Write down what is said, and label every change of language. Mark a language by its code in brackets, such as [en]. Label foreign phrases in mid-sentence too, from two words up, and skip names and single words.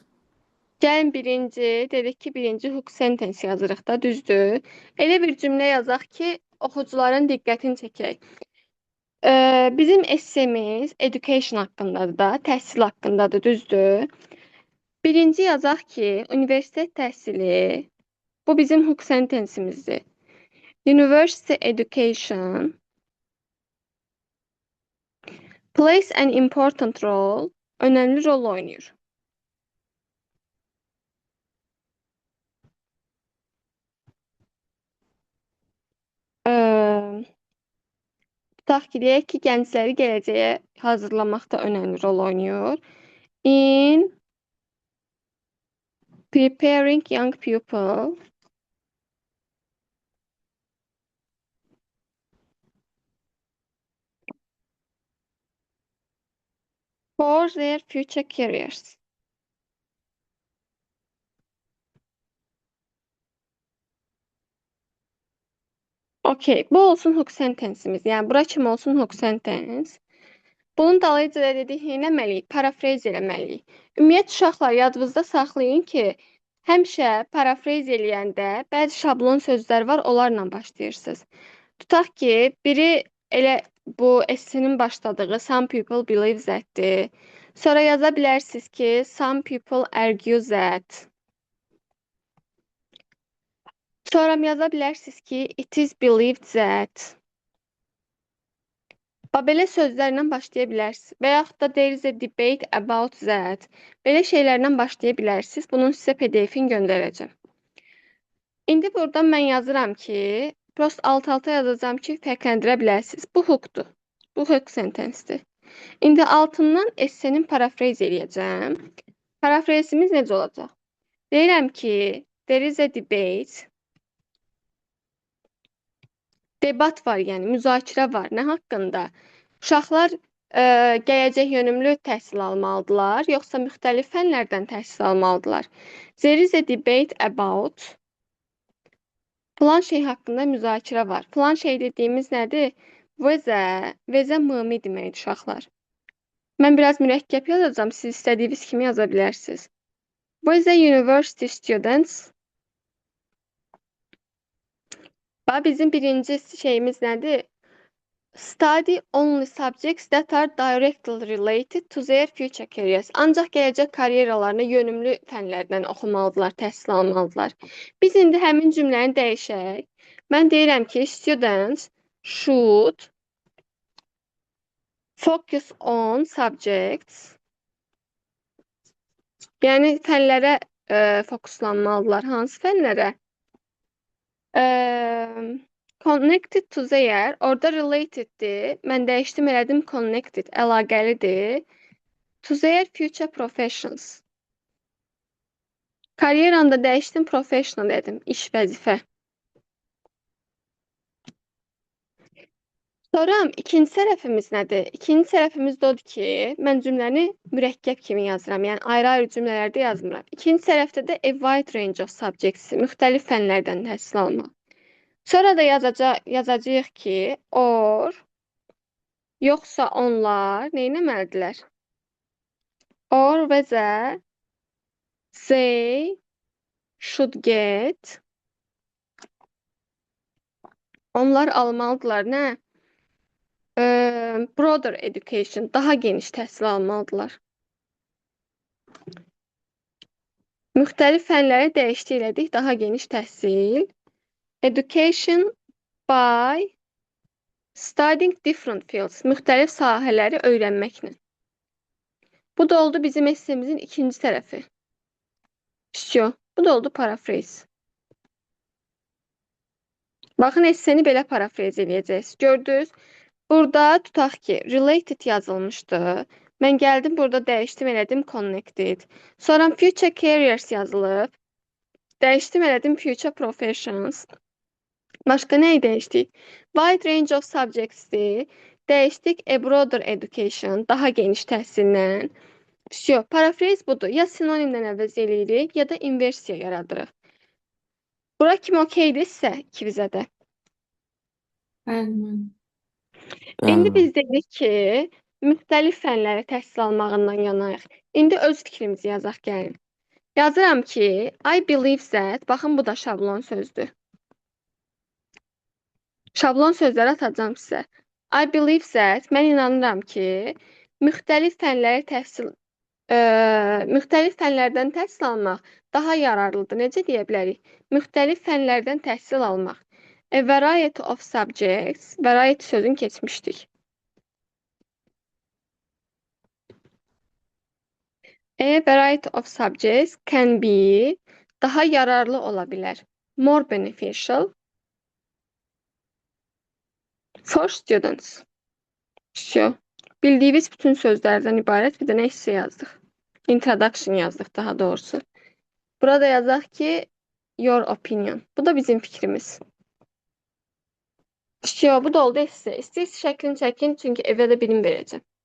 [az] Gəlin birinci, dedik ki, birinci [en] hook sentence [az] yazırıq da, düzdür? Elə bir cümlə yazaq ki, oxucuların diqqətini çəkək. Bizim essemiz education haqqındadır da, təhsil haqqındadır, düzdür? Birinci yazaq ki, universitet təhsili, bu bizim [en] hook sentence'imizdir. University education plays an important role, [tr] önemli rol oynuyor. [az] Tutaq ki, deyək ki, gəncləri gələcəyə hazırlamaqda [tr] önəmli rol oynuyor. [en] In preparing young people for their future careers. [az] Okey, bu olsun [en] hook sentence'imiz. [az] Yəni, bura kimi olsun [en] hook sentence. [az] Bunun dalıyca da dedik, eləməliyik, paraphrase eləməliyik. Ümumiyyət, uşaqlar, yadınızda saxlayın ki, həmişə paraphrase eləyəndə bəzi şablon sözlər var, onlarla başlayırsınız. Tutaq ki, biri elə bu essenin başladığı [en] some people believe that-dir. [az] Sonra yaza bilərsiniz ki, [en] some people argue that. [az] Sonra yaza bilərsiniz ki, [en] it is believed that. [az] Belə sözlərlə başlaya bilərsiniz. Və yaxud da [en] there is a debate about that. [az] Belə şeylərlə başlaya bilərsiniz. Bunun sizə PDF-ini göndərəcəm. İndi buradan mən yazıram ki, prost alt-alta yazacağım ki, fərqləndirə bilərsiniz. Bu hookdur. Bu [en] hook sentence-dir. [az] İndi altından essenin paraphrase eləyəcəm. Paraphrasimiz necə olacaq? Deyirəm ki, there is a debate. Debat var, yəni müzakirə var. Nə haqqında? Uşaqlar gələcək yönümlü təhsil almalıdırlar, yoxsa müxtəlif fənlərdən təhsil almalıdırlar? [en] There is a debate about [az] filan şey haqqında müzakirə var. Filan şey dediyimiz nədir? Vəzə mımi deməkdir uşaqlar. Mən biraz mürəkkəb yazacağam, siz istədiyiniz kimi yaza bilərsiniz. Vəzə [en] university students. [az] Bizim birinci şeyimiz nədir? [en] Study only subjects that are directly related to their future careers. [az] Ancaq gələcək karyeralarına yönümlü fənlərdən oxumalıdırlar, təhsil almalıdırlar. Biz indi həmin cümləni dəyişək. Mən deyirəm ki, [en] students should focus on subjects. [az] Yəni fənlərə fokuslanmalıdırlar. Hansı fənlərə? [en] Connected to their, [az] orada relateddir. Mən dəyişdim, elədim connected, əlaqəlidir. [en] To their future professions. [az] Karyeramda dəyişdim, professional dedim, iş vəzifə. Sonra ikinci tərəfimiz nədir? İkinci tərəfimiz də odur ki, mən cümləni mürəkkəb kimi yazıram. Yəni ayrı-ayrı cümlələrdə yazmıram. İkinci tərəfdə də [en] a wide range of subjects, [az] müxtəlif fənlərdən təhsil almaq. Sonra da yazacağıq ki, or, yoxsa onlar nə etməlidirlər? [en] Or və they should get, [az] onlar almalıdırlar nə? [en] Broader education, [az] daha geniş təhsil almalıdırlar. Müxtəlif fənləri dəyişdi elədik, daha geniş təhsil. [en] Education by studying different fields, [az] müxtəlif sahələri öyrənməklə. Bu da oldu bizim essemizin ikinci tərəfi. Всё, bu da oldu paraphrase. Baxın, esseni belə paraphrase eləyəcəksiniz. Gördünüz? Burada tutaq ki, related yazılmışdı. Mən gəldim, burada dəyişdim, elədim connected. Sonra [en] future careers [az] yazılıb. Dəyişdim, elədim [en] future professions. [az] Başqa nəyi dəyişdik? [en] Wide range of subjects'dir. Dəyişdik a broader education, [az] daha geniş təhsillə. Всё, paraphrase budur. Ya sinonimdən əvəz eləyirik, ya da inversiya yaradırıq. Bura kimi okeydirsə ikimizə də. Bəli. İndi biz dedik ki, müxtəlif fənləri təhsil almağından yanayıq. İndi öz fikrimizi yazaq gəlin. Yazıram ki, [en] I believe that, [az] baxın bu da şablon sözdür. Şablon sözləri atacağım sizə. [en] I believe that, [az] mən inanıram ki, müxtəlif fənlərdən təhsil almaq daha yararlıdır. Necə deyə bilərik? Müxtəlif fənlərdən təhsil almaq. [en] A variety of subjects, variety [az] sözünü keçmişdik. [en] A variety of subjects can be, [az] daha yararlı ola bilər. [en] More beneficial for students. [az] Всё. Bildiyiniz bütün sözlərdən ibarət bir dənə hissə yazdıq. Introduction yazdıq daha doğrusu. Burada yazaq ki, [en] your opinion. [az] Bu da bizim fikrimiz. Всё, bu da oldu hissə. İstəyirsiz şəklini çəkin, çünki evə də bilim verəcəm.